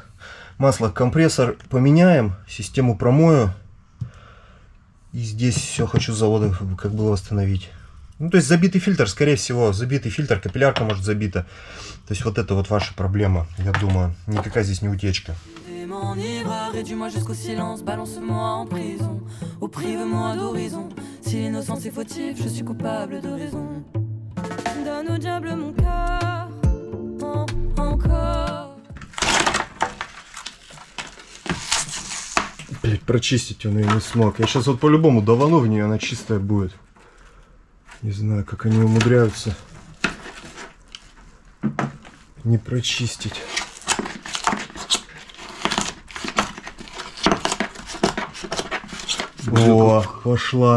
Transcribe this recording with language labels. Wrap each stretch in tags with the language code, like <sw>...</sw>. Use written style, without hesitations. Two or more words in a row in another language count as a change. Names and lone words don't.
<ru>Компрессор поменяем. Систему промою. И здесь все хочу с завода как было восстановить. Ну, то есть забитый фильтр, скорее всего. Забитый фильтр, капиллярка может забита. То есть вот это вот ваша проблема, я думаю. Никакая здесь не утечка.</ru> <fr>M'enivre, réduis-moi jusqu'au silence, balance-moi en prison, ou prive-moi d'horizon. Si l'innocence est fautive, je suis coupable de raison. Donne au diable mon cœur, encore.</fr> <ru>Блять, прочистить он ее не смог. Я сейчас вот по-любому давану в нее, она чистая будет. Не знаю, как они умудряются не прочистить. О, пошла.</ru>